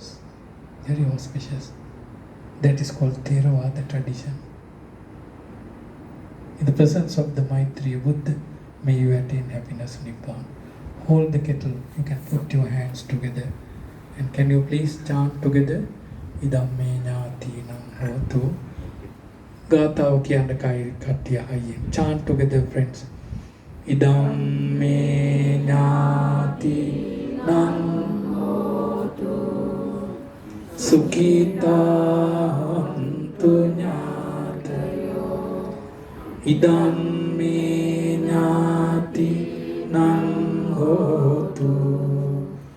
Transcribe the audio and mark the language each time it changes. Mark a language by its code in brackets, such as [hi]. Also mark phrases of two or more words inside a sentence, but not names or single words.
[en] Very auspicious. That is called Theravada tradition. In the presence of the Maitreya Buddha, may you attain happiness Nibbana. Hold the kettle, you can put your hands together. And can you please chant together? [pi] Idamme ñātīnaṁ hotu. [si] Gātāව කියන්න කට්ටිය අයියෙන්. [en] Chant together friends. [pi] Idamme ñātīnaṁ hotu. Sukhitā hontu ñātayo. Idamme ñātīnaṁ hotu.